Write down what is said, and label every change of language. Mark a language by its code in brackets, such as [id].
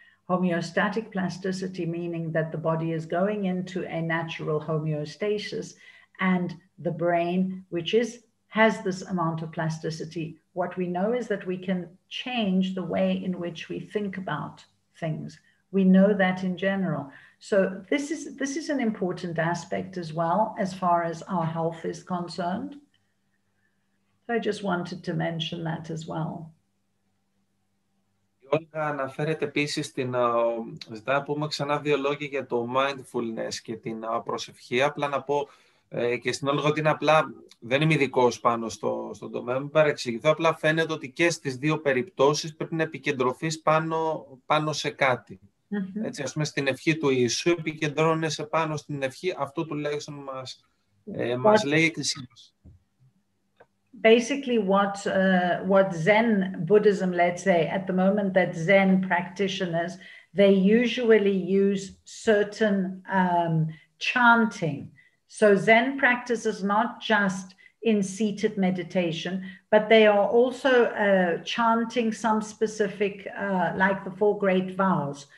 [en] Homeostatic plasticity meaning that the body is going into a natural homeostasis, and the brain, which has this amount of plasticity, what we know is that we can change the way in which we think about things. We know that in general. So this is an important aspect as well, as far as our health is concerned. So I just wanted to mention that as well. [el] Η Όλγα αναφέρεται επίσης ζητά να πούμε ξανά δύο λόγια για το mindfulness και την προσευχή. Απλά να πω και στην όλη ότι είναι απλά, δεν είμαι ειδικός πάνω στον τομέα, μην παρεξηγηθώ, απλά φαίνεται ότι και στις δύο περιπτώσεις πρέπει να επικεντρωθείς πάνω σε κάτι. Mm-hmm. Έτσι, ας πούμε, στην ευχή του Ιησού επικεντρώνεσαι πάνω στην ευχή, αυτό τουλάχιστον μας λέει η Εκκλησία μας. [en] Basically what Zen Buddhism, let's say, at the moment that Zen practitioners, they usually use certain chanting. So Zen practice is not just in seated meditation, but they are also chanting some specific, like the 4 great vows.